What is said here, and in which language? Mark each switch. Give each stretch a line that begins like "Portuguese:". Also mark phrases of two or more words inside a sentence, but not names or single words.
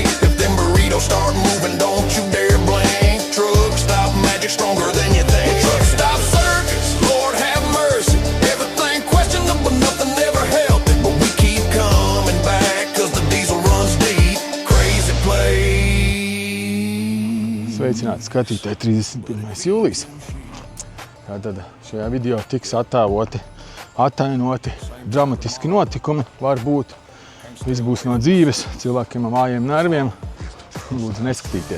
English: If them burritos start moving, don't you dare blink. Truck stop magic stronger than you think. Truck stop circus, Lord have mercy. Everything questionable, nothing ever helped it, but we keep coming back, cause the diesel runs deep. Crazy place.
Latvian: Sveicināti skatītāji, 31. jūlijas. Tātad šajā video tiks atainoti dramatiski notikumi, varbūt. Viss būs no dzīves, cilvēkiem ar vājiem nerviem. Lūdzu neskatīties.